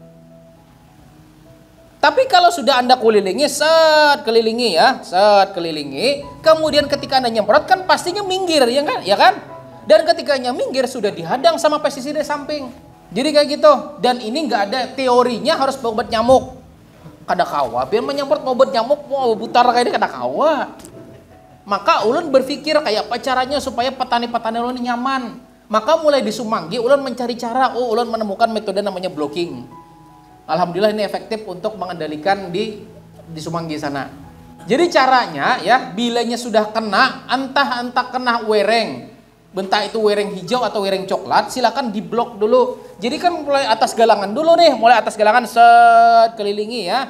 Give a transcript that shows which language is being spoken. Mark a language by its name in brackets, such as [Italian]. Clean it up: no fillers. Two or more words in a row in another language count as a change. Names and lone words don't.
[Indonesian] Tapi kalau sudah Anda kulilingi, kelilingi ya, kelilingi. Kemudian ketika Anda nyemprot kan pastinya minggir, ya kan? Dan ketikanya minggir sudah dihadang sama pestisida samping. Jadi kayak gitu. Dan ini nggak ada teorinya harus obat nyamuk. [Banjar] Kada kawa, biar menyemprot obat nyamuk mau butar kayak ini kada kawa. Maka ulun berpikir kayak apa caranya supaya petani-petani ulun nyaman. Maka mulai di Sumanggi ulun mencari cara, ulun menemukan metode namanya blocking. [Indonesian] Alhamdulillah ini efektif untuk mengendalikan di Sumanggi sana. Jadi caranya ya, bilanya sudah kena, entah kena wereng, Bentar itu wereng hijau atau wereng coklat, silakan diblok dulu. Jadi kan mulai atas galangan dulu nih, mulai atas galangan set kelilingi ya.